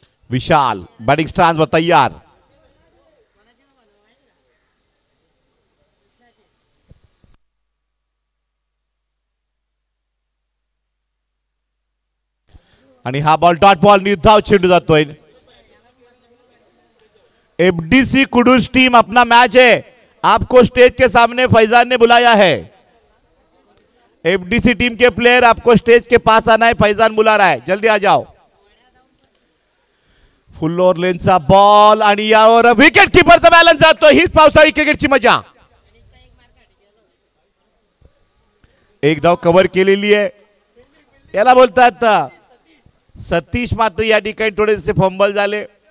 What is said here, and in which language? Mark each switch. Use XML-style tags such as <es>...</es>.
<mr>विशाल batting स्टॅन्डवर तयार. आणि हा बॉल डॉट बॉल निर्धाव चेंडू जातोय.</mr> <hi>एफडीसी कुडूस टीम अपना मैच है. आपको स्टेज के सामने फैजान ने बुलाया है. एफडीसी टीम के प्लेयर आपको स्टेज के पास आना है. फैजान बुला रहा है, जल्दी आ जाओ.</hi> <mr>फुल ओव्हर लेनचा बॉल आणि यावर विकेट कीपरचा बॅलन्स जातो. हीच पावसाळी क्रिकेटची मजा. 1 धाव कव्हर केलेली आहे. याला बोलतात सतीश मात्र या ठिकाणी थोडेसे फंबल झाले.</mr>